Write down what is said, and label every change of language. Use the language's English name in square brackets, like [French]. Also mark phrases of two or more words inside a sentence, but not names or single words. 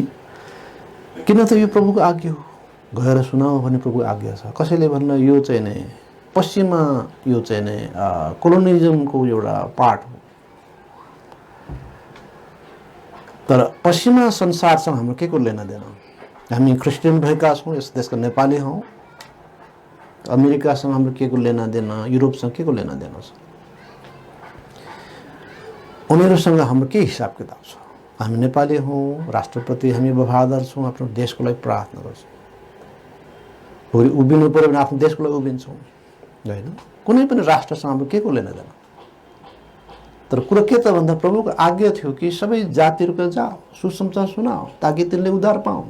[Nepali] किन त यो प्रभुको आज्ञा हो, गएर सुनाऊ भन्ने प्रभुको आज्ञा छ। कसैले भन्नु यो चाहिँ नै पश्चिममा यो चाहिँ नै कोलोनिजमको एउटा पार्ट हो। तर पश्चिमा संसारसँग हाम्रो के को [Hindi] लेना देना? [Nepali] हामी क्रिस्चियन भएका छौँ, यस देशका नेपाली हौँ। अमेरिकासँग हाम्रो के को [Hindi] लेना देना, [Nepali] युरोपसँग के को [Hindi] लेना देना [Nepali] छ? उनीहरूसँग हाम्रो के हिसाब किताब छ? हामी नेपाली हौँ, राष्ट्रप्रति हामी वफादार छौँ, आफ्नो देशको लागि प्रार्थना गर्छौँ। भोलि उभिनु पर्यो भने आफ्नो देशको लागि उभिन्छौँ। होइन, कुनै पनि राष्ट्रसँग के को लेन देन। तर कुरा के त भन्दा प्रभुको आज्ञा थियो कि सबै जातिहरूको जाओ, सुसमाचार सुनाओ, ताकि तिनले उद्धार पाउन्।